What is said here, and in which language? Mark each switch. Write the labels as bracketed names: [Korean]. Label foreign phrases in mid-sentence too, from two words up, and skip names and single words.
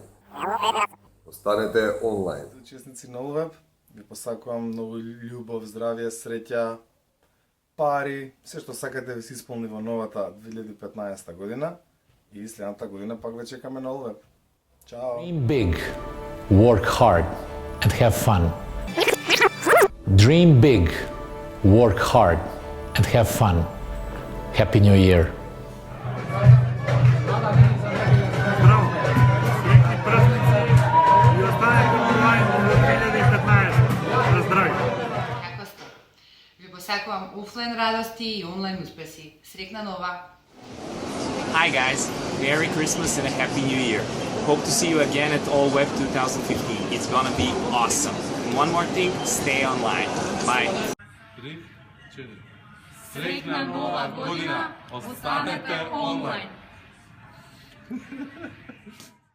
[Macedonian] Останете онлайн. Честници на ОЛВ, ви посакувам многу љубов, здравје, среќа, пари, се што сакате ви се исполни во новата 2015 година и следната година пак ве чекаме на ОЛВ. Чао! [English] Dream big, work hard, and have fun. Dream big, work hard, and have fun. Happy New Year. [Macedonian] Браво! Среќни празници и останете онлайн во 2015. На здравје! Како сте? Ви посакувам офлайн радости и онлайн успеси. Среќна нова! [English] Hi guys, Merry Christmas and a Happy New Year. Hope to see you again at All Web 2015. It's gonna be awesome. And one more thing, stay online. Bye. [Macedonian] Среќна нова година, останете онлайн.